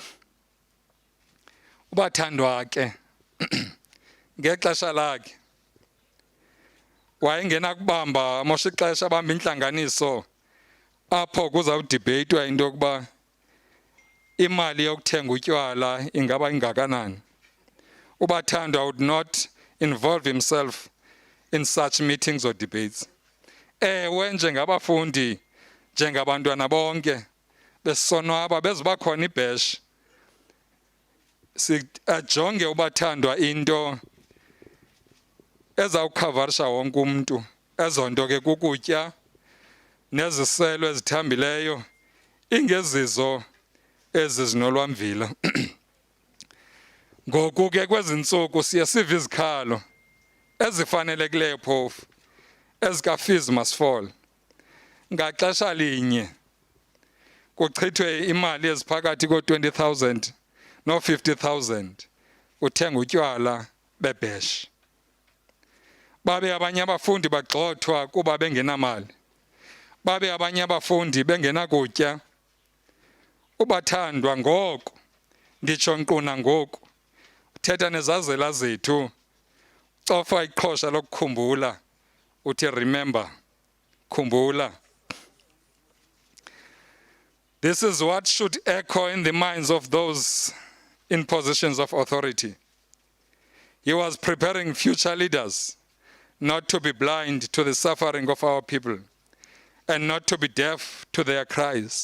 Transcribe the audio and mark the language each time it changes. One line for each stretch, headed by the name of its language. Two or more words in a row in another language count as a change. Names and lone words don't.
Xhosa: Ubathandwa ke ngexesha lakhe wayengena kubamba amosha ixesha abamba intlanganiso apho kuzawudibheyithwa into yokuba imali yokuthenga utywala ingaba ingakanani.
English: Ubathandwa would not involve himself in such meetings or debates.
Xhosa: Ewe njengabafundi, njengabantwana bonke besonwaba beziba khona ibhesh, sijonge ubathandwa into ezawukhavarisha wonke umntu. Ezo nto ke kukutya neziselo ezithambileyo, ingezizo ezi zinolwamvila. Ngoku ke kwezi ntsuku siye sive izikhalo ezifanelekileyo phofu ezika-fees must fall. Ngaxesha linye kuchithwe imali eziphakathi ko-20,000 no-50,000 uthenga utywala bebhesh. Babe abanye abafundi bagxothwa kuba bengenamali. Babe abanye abafundi bengenakutya. Ubathandwa ngoku, nditsho nkquna ngoku, uthetha nezazela zethu, cofa iqhosha lokukhumbula, uthi remember, khumbula.
English: This is what should echo in the minds of those in positions of authority. He was preparing future leaders not to be blind to the suffering of our people and not to be deaf to their cries.